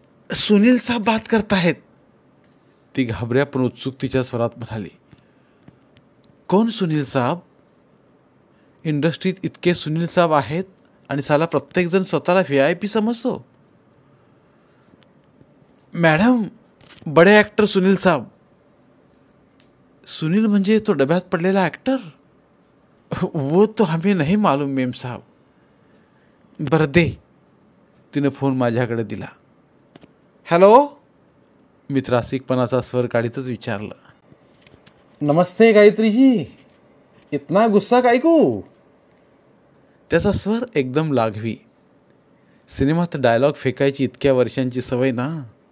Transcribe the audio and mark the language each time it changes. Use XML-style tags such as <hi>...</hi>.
<mr>सुनील साहेब बात करताहेत. ती घाबऱ्या पण उत्सुकतेच्या स्वरात म्हणाली. कोण सुनील साहेब? इंडस्ट्रीत इतके सुनील साहेब आहेत आणि साला प्रत्येकजण स्वतःला VIP समजतो. मॅडम, बडे ॲक्टर सुनील साहेब. सुनील म्हणजे तो डब्यात पडलेला ॲक्टर?</mr> <hi>वो तो हमें नहीं मालूम मेम साहब.</hi> <mr>बरं दे. तिनं फोन माझ्याकडे दिला. हॅलो, मी त्रासिकपणाचा स्वर काढीतच विचारलं.</mr> <hi>नमस्ते गायत्रीजी, इतना गुस्सा काय को?</hi> <mr>त्याचा स्वर एकदम लाघवी. सिनेमात डायलॉग फेकायची इतक्या वर्षांची सवय ना.</mr>